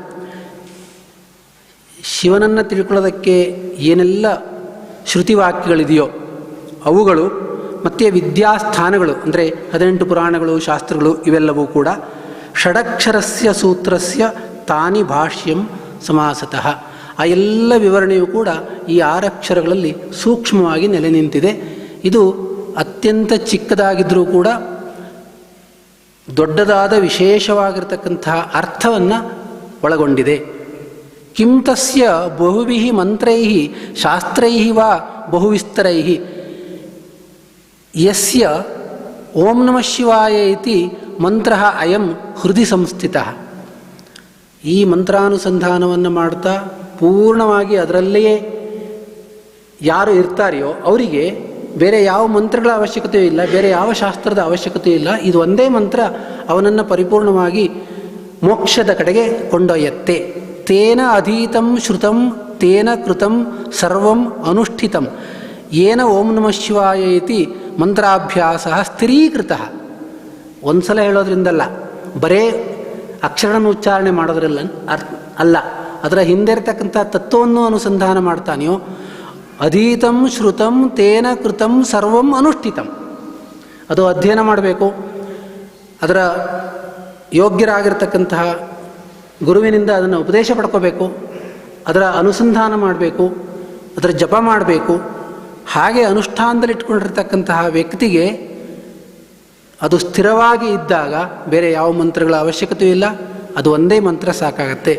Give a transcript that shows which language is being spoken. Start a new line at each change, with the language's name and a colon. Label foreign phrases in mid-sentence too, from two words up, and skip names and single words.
Kannada: ಶಿವನನ್ನು ತಿಳ್ಕೊಳ್ಳೋದಕ್ಕೆ ಏನೆಲ್ಲ ಶ್ರುತಿವಾಕ್ಯಗಳಿದೆಯೋ ಅವುಗಳು, ಮತ್ತು ವಿದ್ಯಾಸ್ಥಾನಗಳು ಅಂದರೆ 18 ಪುರಾಣಗಳು, ಶಾಸ್ತ್ರಗಳು, ಇವೆಲ್ಲವೂ ಕೂಡ
Sanskrit: ಷಡಕ್ಷರಸ್ಯ ಸೂತ್ರಸ್ಯ ತಾನಿ ಭಾಷ್ಯಂ ಸಮಾಸತಃ.
Kannada: ಆ ಎಲ್ಲ ವಿವರಣೆಯೂ ಕೂಡ ಈ 6 ಅಕ್ಷರಗಳಲ್ಲಿ ಸೂಕ್ಷ್ಮವಾಗಿ ನೆಲೆ ನಿಂತಿದೆ. ಇದು ಅತ್ಯಂತ ಚಿಕ್ಕದಾಗಿದ್ದರೂ ಕೂಡ ದೊಡ್ಡದಾದ ವಿಶೇಷವಾಗಿರತಕ್ಕಂತಹ ಅರ್ಥವನ್ನು ಒಳಗೊಂಡಿದೆ.
Sanskrit: ಕಿಂ ತಸ್ಯ ಬಹುವಿಃ ಮಂತ್ರೈಃ ಶಾಸ್ತ್ರೈಃ ವಾ ಬಹುವಿಸ್ತರೈಃ ಯಸ್ಯ ಓಂ ನಮಃ ಶಿವಾಯ ಇತಿ ಮಂತ್ರ ಅಯಂ ಹೃದಯ ಸಂಸ್ಥಿತಃ.
Kannada: ಈ ಮಂತ್ರಾನುಸಂಧಾನವನ್ನು ಮಾಡ್ತಾ ಪೂರ್ಣವಾಗಿ ಅದರಲ್ಲಿಯೇ ಯಾರು ಇರ್ತಾರೆಯೋ ಅವರಿಗೆ ಬೇರೆ ಯಾವ ಮಂತ್ರಗಳ ಅವಶ್ಯಕತೆಯೂ ಇಲ್ಲ, ಬೇರೆ ಯಾವ ಶಾಸ್ತ್ರದ ಅವಶ್ಯಕತೆಯೂ ಇಲ್ಲ. ಇದು ಒಂದೇ ಮಂತ್ರ ಅವನನ್ನು ಪರಿಪೂರ್ಣವಾಗಿ ಮೋಕ್ಷದ ಕಡೆಗೆ ಕೊಂಡೊಯ್ಯತ್ತೆ.
Sanskrit: ತೇನ ಅಧೀತಂ ಶ್ರುತಂ ತೇನ ಕೃತಂ ಸರ್ವಂ ಅನುಷ್ಠಿತಂ ಏನ ಓಂ ನಮಃ ಶಿವಾಯ ಇತಿ ಮಂತ್ರಾಭ್ಯಾಸ ಸ್ಥಿರೀಕೃತ.
Kannada: ಒಂದು ಸಲ ಹೇಳೋದ್ರಿಂದಲ್ಲ, ಬರೇ ಅಕ್ಷರನ ಉಚ್ಚಾರಣೆ ಮಾಡೋದ್ರಲ್ಲ ಅಲ್ಲ, ಅದರ ಹಿಂದೆ ಇರತಕ್ಕಂಥ ತತ್ವವನ್ನು ಅನುಸಂಧಾನ ಮಾಡ್ತಾನೆಯೋ.
Sanskrit: ಅಧೀತಂ ಶ್ರುತಂ ತೇನ ಕೃತಂ ಸರ್ವಂ ಅನುಷ್ಠಿತಂ.
Kannada: ಅದು ಅಧ್ಯಯನ ಮಾಡಬೇಕು, ಅದರ ಯೋಗ್ಯರಾಗಿರ್ತಕ್ಕಂತಹ ಗುರುವಿನಿಂದ ಅದನ್ನು ಉಪದೇಶ ಪಡ್ಕೋಬೇಕು, ಅದರ ಅನುಸಂಧಾನ ಮಾಡಬೇಕು, ಅದರ ಜಪ ಮಾಡಬೇಕು. ಹಾಗೆ ಅನುಷ್ಠಾನದಲ್ಲಿ ಇಟ್ಕೊಂಡಿರ್ತಕ್ಕಂತಹ ವ್ಯಕ್ತಿಗೆ ಅದು ಸ್ಥಿರವಾಗಿ ಇದ್ದಾಗ ಬೇರೆ ಯಾವ ಮಂತ್ರಗಳ ಅವಶ್ಯಕತೆಯೂ ಇಲ್ಲ, ಅದು ಒಂದೇ ಮಂತ್ರ ಸಾಕಾಗತ್ತೆ.